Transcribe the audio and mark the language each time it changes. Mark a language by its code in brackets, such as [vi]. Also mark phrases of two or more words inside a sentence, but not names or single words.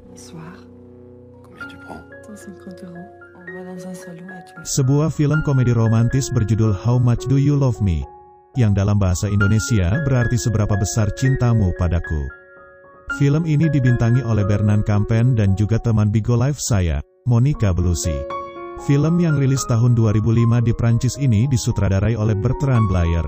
[fr] soir. Combien tu prends? 150 €. On va dans un salon et tu me... [id] Sebuah film komedi romantis berjudul How Much Do You Love Me? Yang dalam bahasa Indonesia berarti seberapa besar cintamu padaku. Film ini dibintangi oleh Bernard Campen dan juga teman Bigo Live saya, Monica Bellucci. Film yang rilis tahun 2005 di Prancis ini disutradarai oleh Bertrand Blier.